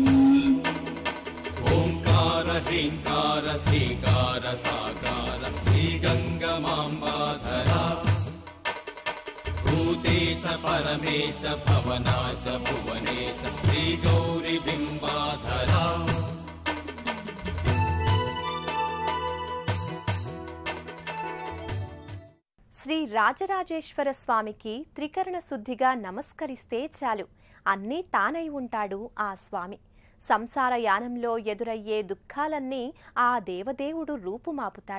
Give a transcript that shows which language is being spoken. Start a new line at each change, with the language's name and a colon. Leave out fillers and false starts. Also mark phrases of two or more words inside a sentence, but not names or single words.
Sanskrit: శ్రీకార శ్రీకార సాకార శ్రీకార बिम्बाधरा भूतेश परमेश भवनाश भुवनेश श्रीगौरि बिम्बाधरा
Telugu: శ్రీ రాజరాజేశ్వర స్వామికి త్రికరణ శుద్ధిగా నమస్కరిస్తే చాలు అన్నీ తానై ఉంటాడు ఆ స్వామి. సంసార యానంలో ఎదురయ్యే దుఃఖాలన్నీ ఆ దేవదేవుడు రూపుమాపుతాడు.